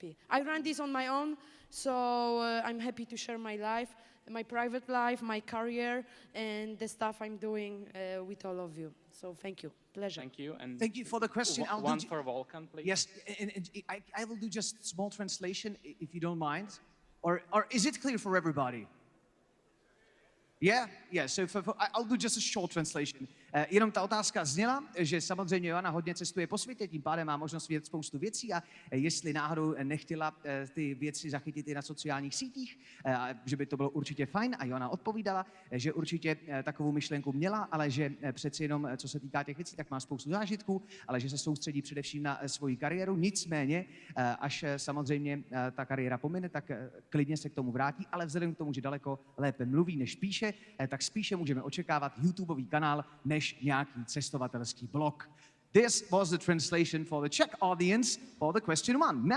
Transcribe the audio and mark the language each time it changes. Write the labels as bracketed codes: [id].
[en] I run this on my own, so I'm happy to share my life, my private life, my career, and the stuff I'm doing with all of you. So thank you, pleasure. Thank you. And Thank you for the question. I'll one do for Volkan, please. Yes, and I will do just small translation if you don't mind. Or is it clear for everybody? Yeah. So I'll do just a short translation. [cs] Jenom ta otázka zněla, že samozřejmě Joanna hodně cestuje po světě, tím pádem má možnost vidět spoustu věcí a jestli náhodou nechtěla ty věci zachytit i na sociálních sítích, že by to bylo určitě fajn a Joanna odpovídala, že určitě takovou myšlenku měla, ale že přeci jenom, co se týká těch věcí, tak má spoustu zážitků, ale že se soustředí především na svoji kariéru. Nicméně, až samozřejmě ta kariéra pomine, tak klidně se k tomu vrátí, ale vzhledem k tomu, že daleko lépe mluví, než píše, tak spíše můžeme očekávat YouTubeový kanál, než nějaký cestovatelský blog. [en] This was the translation for the Czech audience for the question 1.